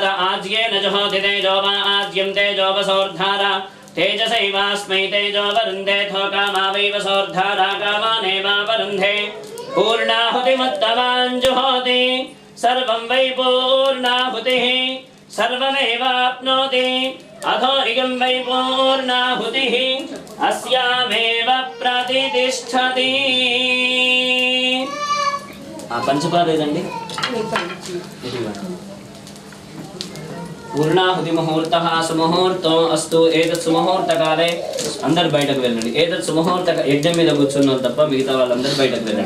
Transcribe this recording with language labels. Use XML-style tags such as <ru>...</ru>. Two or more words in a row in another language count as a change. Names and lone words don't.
<sa>आज्येन जुहोति तेजो वा आज्यं तेजो वसोर्धारा तेजसैवास्मै तेजो वरुन्धे थो कामा वै वसोर्धारा कामानेवावरुन्धे पूर्णाहुतिमुत्तमान् जुहोति सर्वं वै पूर्णाहुतिः सर्वमेवाप्नोति अथो इगं वै पूर्णाहुतिः अस्यामेव प्रतिष्ठति.</sa> <te>పంచపాద ఏదండి?</te> <sa>పూర్ణాహుతి ముహూర్త సుముహూర్తం అస్తు. ఏతత్ సుముహూర్తకాలే</sa> <te>అందరు బయటకు వెళ్ళండి.</te> <sa>ఏతత్ సుముహూర్త</sa> <te>యజ్ఞం మీద కూర్చున్నాం తప్ప మిగతా వాళ్ళందరూ బయటకు వెళ్ళండి.</te>